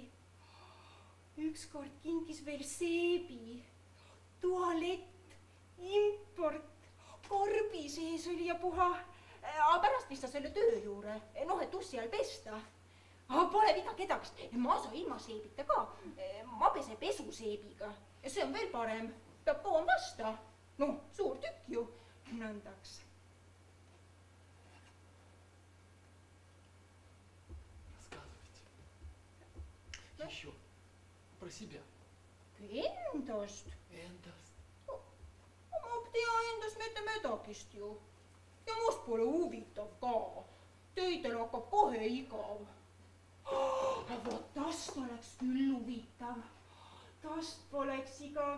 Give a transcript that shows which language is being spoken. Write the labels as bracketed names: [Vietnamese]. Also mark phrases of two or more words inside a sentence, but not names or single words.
[Estonian] Ükskord kingis veel seebi, tualett, import, korbi sees oli ja puha. Aga pärast vistas selle töö juure, noh, et ussi all pesta. Aga pole viga kedagist, ma saa ilma seebita ka. Ma pese pesuseebiga ja see on veel parem, peab kauem vasta. Noh, suur tükk ju, nõndaks. [Russian] Рассказывайте. Еще. Про себя. [Estonian] Endast? Endast. Ma tea endast mitte midagist ju. Ja must pole huvitav ka. Teidel hakkab kohe igav. Vot tast oleks küll huvitav. Tast poleks igav.